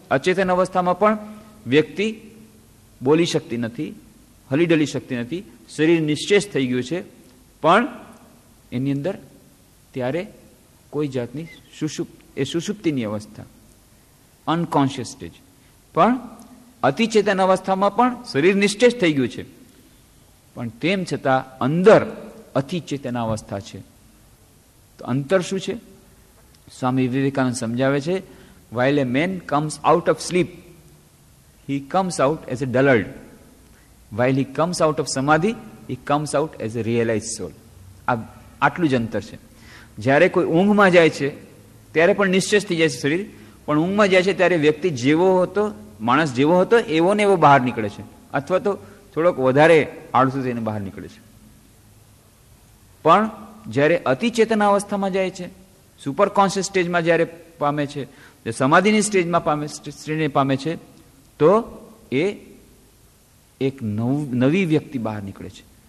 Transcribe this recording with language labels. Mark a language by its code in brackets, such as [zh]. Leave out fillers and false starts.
[gu] અચેતન અવસ્થામાં પણ વ્યક્તિ બોલી શકતી નથી, હલી ડલી શકતી નથી, શરીર નિશ્ચેષ થઈ ગયું છે, પણ એની અંદર ત્યારે કોઈ જાતની સુષુપ્તિની અવસ્થા, અનકોન્શિયસ સ્ટેજ. પણ અતિચેતન અવસ્થામાં પણ શરીર નિશ્ચેષ થઈ ગયું છે, પણ તેમ છતાં અંદર અતિચેતન અવસ્થા છે. તો અંતર શું છે? સ્વામી વિવેકાનંદ સમજાવે છે, [en] while a man comes out of sleep, he comes out as a dullard. While he comes out of samadhi, he comes out as a realized soul. [gu] આટલું જ અંતર છે. જ્યારે કોઈ ઊંઘમાં જાય છે ત્યારે પણ નિશ્ચેષ થઈ જાય છે શરીર, પણ ઊંઘમાં જાય છે ત્યારે વ્યક્તિ જેવો હતો, માણસ જેવો હતો એવો ને એવો બહાર નીકળે છે, અથવા તો થોડોક વધારે આળસુ થઈને બહાર નીકળે છે. પણ જ્યારે અતિચેતન અવસ્થામાં જાય છે, સુપર કોન્શિયસ સ્ટેજમાં જ્યારે પામે છે, સમાધિની સ્ટેજમાં પામે છે, તો એ એક નવી વ્યક્તિ બહાર નીકળે છે.